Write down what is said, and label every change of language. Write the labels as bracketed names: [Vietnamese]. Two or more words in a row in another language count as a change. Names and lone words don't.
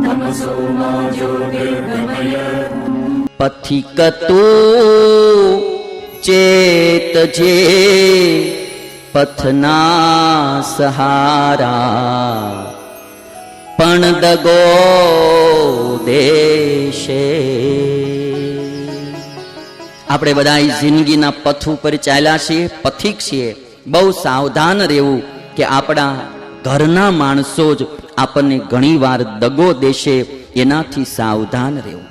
[Sanskrit] तमसो मा ज्योतिर्गमय [Gujarati] પથિક તું ચેતજે પથના સહારા પણ દગો દેશે. આપણે બધા જિંદગીના પથ ઉપર ચાલ્યા છીએ, પથિક છીએ. બહુ સાવધાન રહેવું કે આપણા ઘરના માણસો જ આપણને ઘણી વાર દગો દેશે, એનાથી સાવધાન રહેવું.